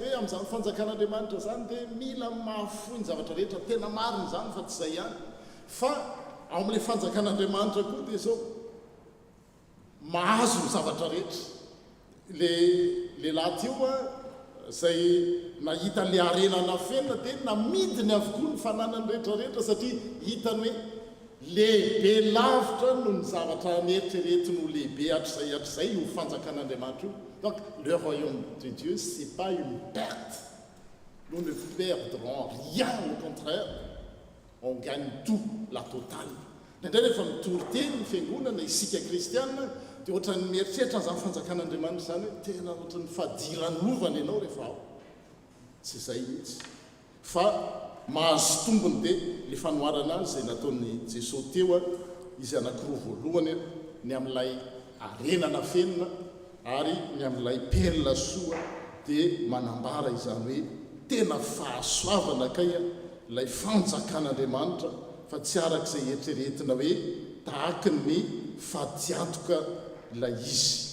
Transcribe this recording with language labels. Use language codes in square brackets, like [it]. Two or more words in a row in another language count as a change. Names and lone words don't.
[mg] hoe amin'izany fanjakan'Andriamanitra zany dia mila mahafoy ny zavatra rehetra tena mariny zany fa tsy izay ihany fa ao amin'ilay fanjakan'Andriamanitra koa dia zao mahazo ny zavatra rehetra le lahy teo izay nahita le arenana fenina dia namidiny avokoa ny fananany rehetrarehetra satria hitany hoe lehibe lavitra no ny zavatra neritreretiny ho lehibe hatr'izay io fanjakan'Andriamanitra io. [fr] Donc le royaume de Dieu c'est pas une perte, nous ne perdrons rien, au contraire on gagne tout, la totale. [mg] Indray rehefa mitory-teny ny fiangonana isika kristianina dia ohatrany mieritreritra zany fanjakan'Andriamanitra zany hoe tena ohatrany fadiran'ovana ianao rehefa ao. Tsy izay mihitsy. Fa mahazo tombony dia le fanoharana azy izay nataon'ny Jesosy teo izy anankiroa voalohany ny amin'ilay arenana fenina ary ny amin'ilay perla soa dia manambara izany hoe tena fahasoavana kay ilay fanjakan'Andriamanitra fa tsy arak'izay eritreretina hoe tahaky ny fadiantoka ilay izy.